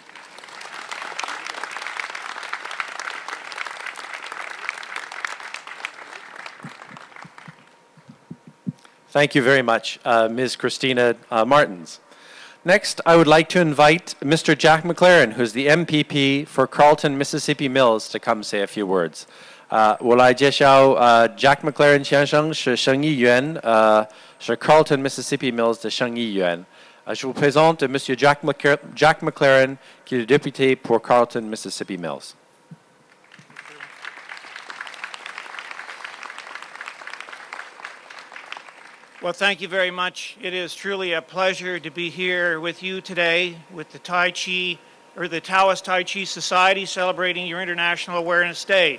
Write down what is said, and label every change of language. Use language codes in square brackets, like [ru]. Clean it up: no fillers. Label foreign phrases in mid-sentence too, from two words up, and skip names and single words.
[en] Thank you very much, Ms. Christina Martins. Next, I would like to invite Mr. Jack McLaren, who's the MPP for Carleton, Mississippi Mills, to come say a few words. [zh] 我来介绍Jack McLaren 先生是省议员，是 Carleton Mississippi Mills 的省议员。 [fr] Je vous présente Monsieur Jack McLaren, qui est le député pour Carleton Mississippi Mills. [en] Well, thank you very much. It is truly a pleasure to be here with you today with the Tai Chi, or the Taoist Tai Chi Society, celebrating your International Awareness Day.